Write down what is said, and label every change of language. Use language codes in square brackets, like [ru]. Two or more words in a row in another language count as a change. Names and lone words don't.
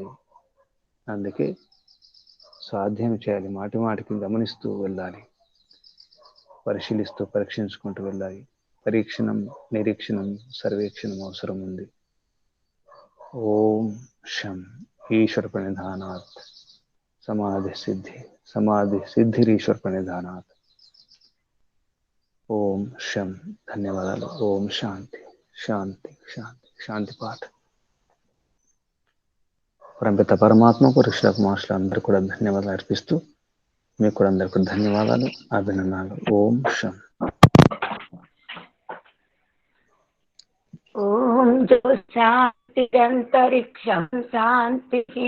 [te] అందుకే సాధ్యం చేయాలి, మాటి మాటికి గమనిస్తూ వెళ్ళాలి, పరిశీలిస్తూ పరీక్షించుకుంటూ వెళ్ళాలి. పరీక్షణం, నిరీక్షణం, సర్వేక్షణం అవసరం ఉంది. [sa] ఓం శం ఈశ్వర ప్రణిధానాత్ समाधि सिद्धिरीश्वर प्रणिधानात्. ओम शम. [te] ధన్యవాదాలు. [sa] ఓం శాంతి శాంతి శాంతి. శాంతి పాఠ. [te] పరంపిత పరమాత్మకు ఋషులకు మహర్షులు అందరూ కూడా ధన్యవాదాలు అర్పిస్తూ, మీకు కూడా అందరికీ ధన్యవాదాలు, అభినందనలు. [sa] ఓం శం. ఓం జో శాంతిరంతరిక్షం శాంతి